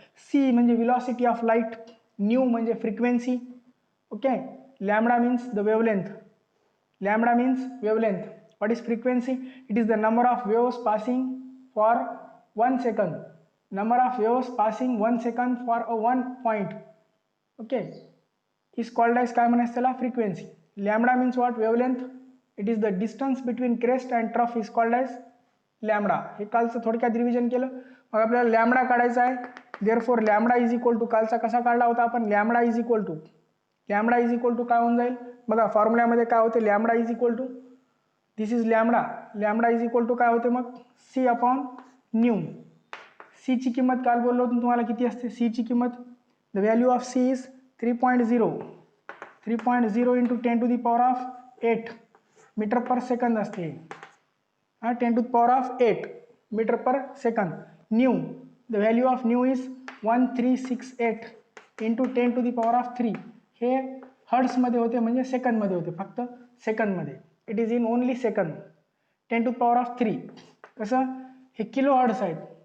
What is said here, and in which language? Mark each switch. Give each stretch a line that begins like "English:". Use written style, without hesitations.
Marathi: C म्हणजे
English: velocity of light,
Marathi: new म्हणजे frequency.
English: Okay, lambda means the wavelength, lambda means wavelength. What is frequency, it is the number of waves passing for 1 second, number of waves passing 1 second for a 1 point. Okay, is called as
Marathi: काय म्हणायचं त्याला,
English: frequency. Lambda means what, wavelength. It is the distance between crest and trough is called as lambda.
Marathi: हे कालचं थोडक्यात revision केलं. मग आपल्याला lambda काढायचा आहे.
English: therefore lambda is equal to,
Marathi: कालचा कसा काढला होता आपण,
English: lambda is equal to, lambda is equal to
Marathi: काय होऊन जाईल बघा, फॉर्म्युल्यामध्ये काय होते, lambda is equal to,
English: this is lambda, lambda is equal to
Marathi: काय होते मग,
English: C upon nu.
Marathi: सी ची किंमत काल बोललो होतो तुम्हाला किती असते, सी ची किंमत,
English: the value of C is 3.0, 3.0 into 10 to the power of 8 metre per second
Marathi: असते.
English: 10 to the power of 8 metre per second. Nu, the value of nu is 1368 into 10 to the power of 3.
Marathi: हे हर्ट्समध्ये होते, म्हणजे सेकंदमध्ये होते, फक्त सेकंदमध्ये.
English: It is in only second. 10 to the power of 3
Marathi: कसं, हे किलो हर्ट्स आहेत.